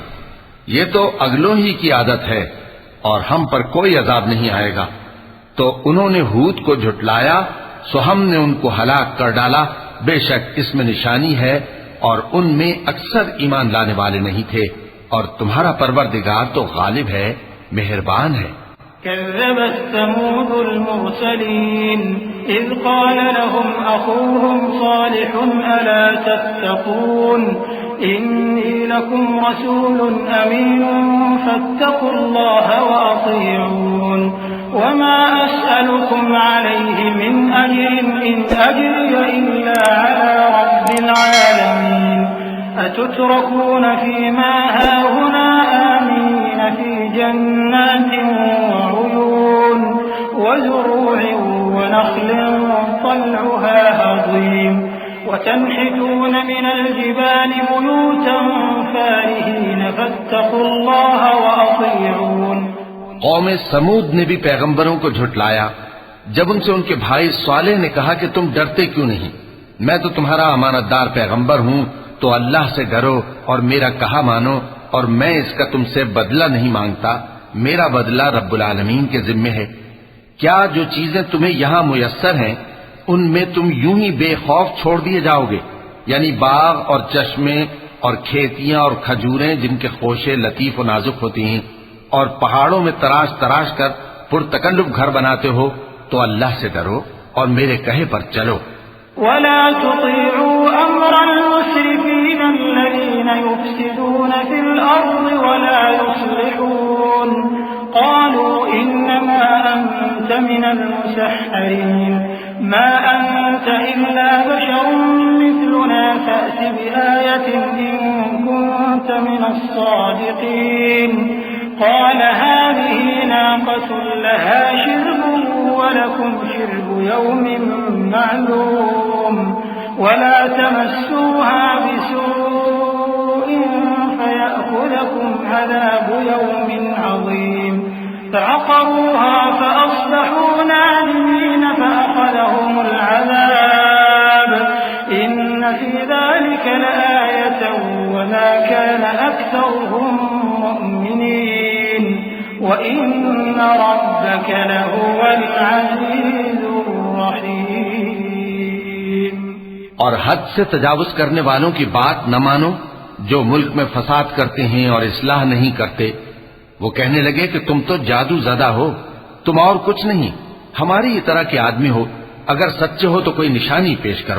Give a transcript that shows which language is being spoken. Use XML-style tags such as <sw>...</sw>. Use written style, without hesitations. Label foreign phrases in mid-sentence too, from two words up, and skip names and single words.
<hi>ये तो अगलों ही की आदत है और हम पर कोई अजाब नहीं आएगा। तो उन्होंने हूद को झुठलाया, सो हमने उनको हलाक कर डाला। बेशक इसमें निशानी है और उनमें अक्सर ईमान लाने वाले नहीं थे, और तुम्हारा परवरदिगार तो गालिब है, मेहरबान है।</hi> <ar>كذبت ثمود المرسلين إذ قال لهم أخوهم صالح ألا تتقون إني لكم رسول أمين فاتقوا الله وأطيعون وما أسألكم عليه من أجر إن أجري إلا على رب العالمين أتتركون فيما هاهنا آمنين في جنات وعيون وزروع ونخل طلعها هضيم وتنحتون من الجبال بيوتا فارهين فاتقوا الله وأطيعون.</ar> <hi>कौम समूद ने भी पैगंबरों को झुठलाया जब उनसे उनके भाई सालेह ने कहा कि तुम डरते क्यों नहीं? मैं तो तुम्हारा अमानतदार पैगंबर हूँ, तो अल्लाह से डरो और मेरा कहा मानो, और मैं इसका तुमसे बदला नहीं मांगता, मेरा बदला</hi> <ar>رب العالمين</ar> <hi>के जिम्मे है। क्या जो चीजें तुम्हें यहां मुयस्सर हैं उनमें तुम यूं ही बेखौफ छोड़ दिए जाओगे? यानी बाग और चश्मे और खेतियां और खजूरें जिनके खोशे लतीफ और नाजुक होती हैं, और पहाड़ों में तराश तराश कर पुरतकल्लुफ घर बनाते हो, तो अल्लाह से डरो और मेरे कहे पर चलो।</hi> <ar>ولا تطيعوا أمر المسرفين الذين يفسدون في الأرض ولا يصلحون قالوا إنما أنت من المسحرين ما أنت إلا بشر مثلنا فأت بآية إن كنت من الصادقين قال هذه ناقة لها شرب ولكم شرب يوم معلوم ولا تمسوها بسوء فيأخذكم عذاب يوم عظيم فعقروها فأصبحوا نادمين فأخذهم العذاب إن في ذلك لآية وما كان أكثرهم مؤمنين وإن ربك لهو العزيز الرحيم.</ar> <hi>और हद से तजावुज करने वालों की बात न मानो, जो मुल्क में फसाद करते हैं और इस्लाह नहीं करते। वो कहने लगे कि तुम तो जादू ज़दा हो, तुम और कुछ नहीं, हमारी ही तरह के आदमी हो, अगर सच्चे हो तो कोई निशानी पेश करो।</hi>